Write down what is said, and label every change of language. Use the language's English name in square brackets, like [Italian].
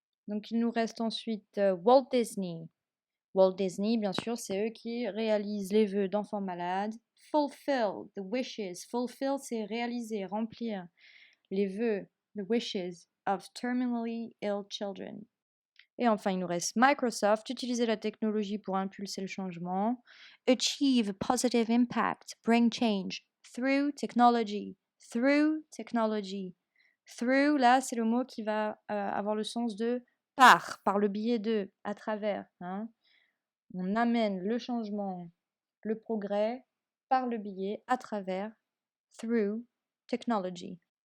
[French] Donc il nous reste ensuite Walt Disney. Walt Disney, bien sûr, c'est eux qui réalisent les vœux d'enfants malades. [English] Fulfill the wishes. Fulfill, [French] c'est réaliser, remplir les vœux, [English] the wishes of terminally ill children. [French] Et enfin, il nous reste Microsoft, utiliser la technologie pour impulser le changement. [English] Achieve positive impact, bring change through technology. Through technology. [French] Through, là, c'est le mot qui va avoir le sens de par le biais de, à travers. Hein. On amène le changement, le progrès par le biais, à travers, [English] through technology.